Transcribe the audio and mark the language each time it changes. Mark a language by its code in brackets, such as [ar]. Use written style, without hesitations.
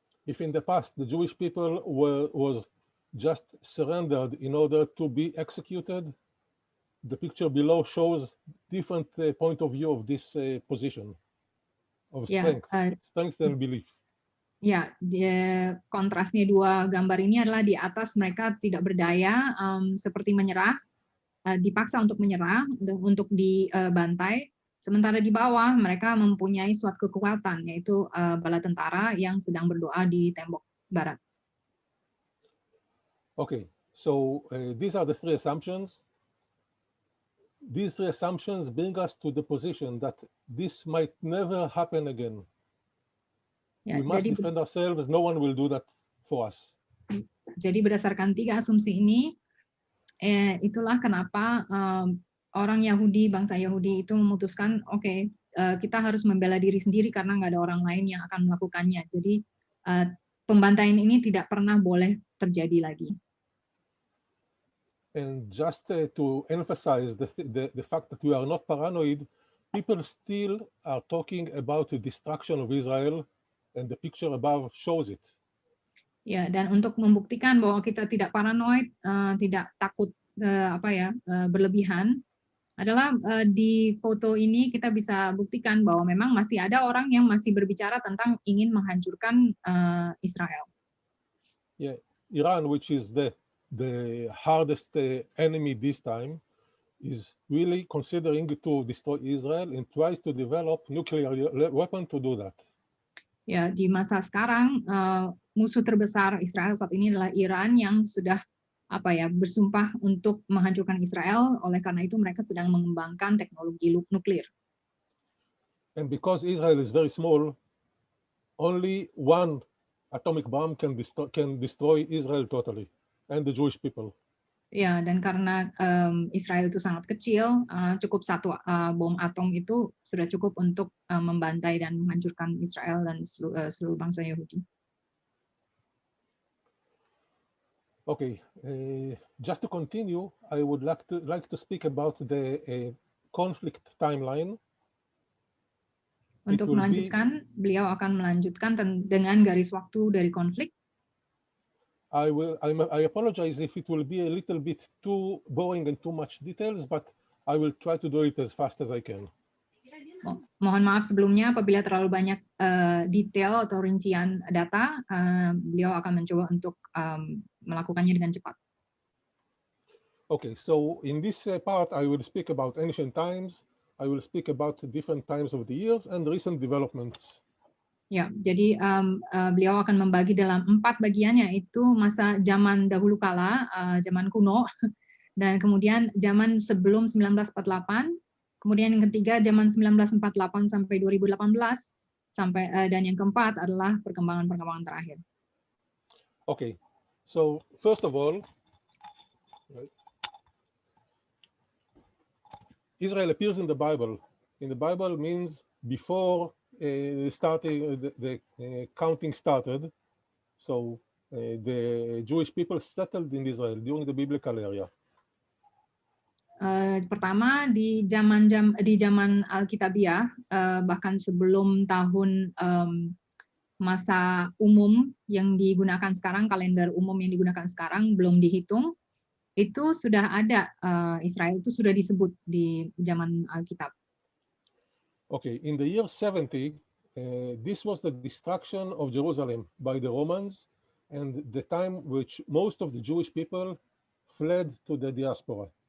[en] If in the past the Jewish people was just surrendered in order to be executed, the picture below shows different point of view of this position of strength, strength and belief. [id] Ya, kontrasnya dua gambar ini adalah di atas mereka tidak berdaya, seperti menyerah, dipaksa untuk menyerah, untuk dibantai. Sementara di bawah mereka mempunyai suatu kekuatan, yaitu bala tentara yang sedang berdoa di tembok barat. [en] Okay, so these are the three assumptions. These three assumptions bring us to the position that this might never happen again. [id] Ya, [en] we must defend ourselves. No one will do that for us. [id] Jadi berdasarkan tiga asumsi ini, itulah kenapa orang Yahudi, bangsa Yahudi itu memutuskan, oke, kita harus membela diri sendiri karena nggak ada orang lain yang akan melakukannya. Jadi pembantaian ini tidak pernah boleh terjadi lagi. [en] And just to emphasize the fact that we are not paranoid, people still are talking about the destruction of Israel, and the picture above shows it. [id] Ya, dan untuk membuktikan bahwa kita tidak paranoid, tidak takut berlebihan, adalah di foto ini kita bisa buktikan bahwa memang masih ada orang yang masih berbicara tentang ingin menghancurkan Israel. [en] Yeah, Iran, which is the hardest enemy this time, is really considering to destroy Israel and tries to develop nuclear weapon to do that. [id] Ya, di masa sekarang musuh terbesar Israel saat ini adalah Iran yang sudah bersumpah untuk menghancurkan Israel. Oleh karena itu mereka sedang mengembangkan teknologi nuklir. [en] And because Israel is very small, only one atomic bomb can destroy Israel totally and the Jewish people. [id] Ya, dan karena Israel itu sangat kecil, cukup satu bom atom itu sudah cukup untuk membantai dan menghancurkan Israel dan seluruh bangsa Yahudi. [en] Okay, just to continue, I would like to speak about the conflict timeline. [id] Untuk melanjutkan, beliau akan melanjutkan dengan garis waktu dari konflik. [en] I apologize if it will be a little bit too boring and too much details, but I will try to do it as fast as I can. [id] Mohon maaf sebelumnya apabila terlalu banyak detail atau rincian data, beliau akan mencoba untuk melakukannya dengan cepat. [en] Okay, so in this part, I will speak about ancient times. I will speak about different times of the years and recent developments. [id] Ya, jadi beliau akan membagi dalam 4 bagian, yaitu masa zaman dahulu kala, zaman kuno, dan kemudian zaman sebelum 1948, kemudian yang ketiga zaman 1948 sampai 2018, sampai dan yang keempat adalah perkembangan-perkembangan terakhir. [en] Okay, so first of all, Israel appears in the Bible. In the Bible means before starting the counting started. So the Jewish people settled in Israel during the biblical era. [id] Pertama di zaman Alkitabiah, bahkan sebelum tahun masa umum yang digunakan sekarang, kalender umum yang digunakan sekarang belum dihitung, itu sudah ada, Israel itu sudah disebut di zaman Alkitab. [en] Okay, in the year 70, this was the destruction of Jerusalem by the Romans and the time which most of the Jewish people fled to the diaspora.